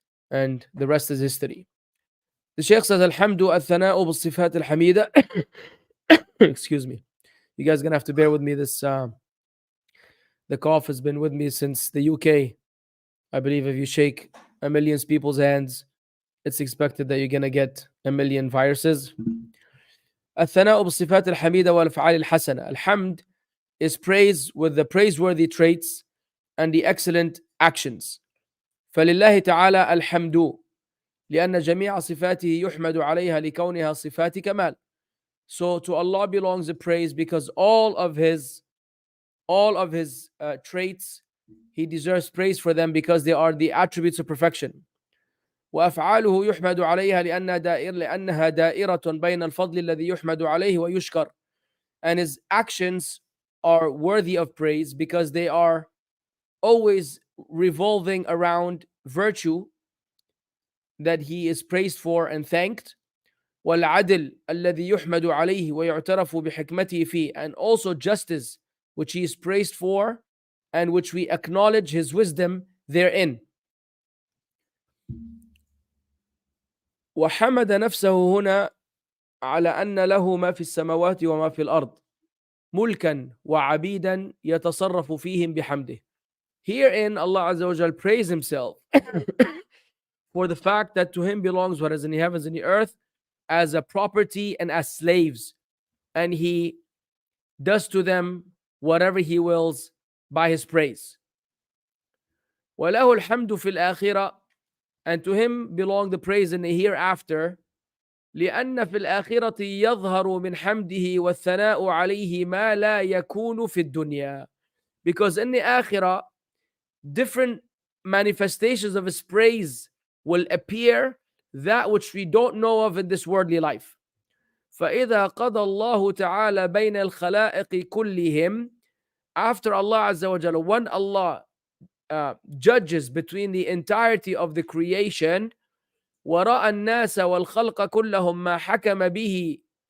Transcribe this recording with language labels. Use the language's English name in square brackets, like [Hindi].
[English] And the rest is history. The Shaykh says, [Arabic] Alhamdu al-thana'u bil-sifat al-hamida. [English] Excuse me. You guys are going to have to bear with me. The cough has been with me since the UK. I believe if you shake a million people's hands, it's expected that you're going to get a million viruses. [Arabic] الثناء بالصفات الحميدة والأفعال الحسنة. [English] Alhamd is praise with the praiseworthy traits and the excellent actions. [Arabic] فلله تعالى الحمد. لأن جميع صفاته يحمد عليها لكونها صفات كمال. [English] So to Allah belongs the praise because all of his traits, He deserves praise for them because they are the attributes of perfection. [Arabic] وأفعاله يحمد عليها لأنها دائرة بين الفضل الذي يحمد عليه ويشكر. [English] And His actions are worthy of praise because they are always revolving around virtue that He is praised for and thanked. [Arabic] والعدل الذي يحمد عليه ويعترف بحكمته فيه, [English] and also justice which He is praised for and which we acknowledge His wisdom therein. [Arabic] وحمد نفسه هنا على أن له ما في السماوات وما في الأرض ملكا وعبيدا يتصرف فيهم بحمده. [English] Herein Allah Azza wa Jal praise Himself for the fact that to Him belongs what is in the heavens and the earth as a property and as slaves, and He does to them whatever He wills by His praise. [Arabic] وله الحمد في الآخرة, [English] and to Him belong the praise in the hereafter. [Arabic] لأن في الآخرة يظهر من حمده والثناء عليه ما لا يكون في الدنيا. [English] Because in the Akhirah, different manifestations of His praise will appear, that which we don't know of in this worldly life. [Arabic] فإذا قضى الله تعالى بين الخلائق كلهم, [English] after Allah Azza wa Jalla, when Allah judges between the entirety of the creation, [Arabic] ورأى الناس والخلق كلهم ما حكم به,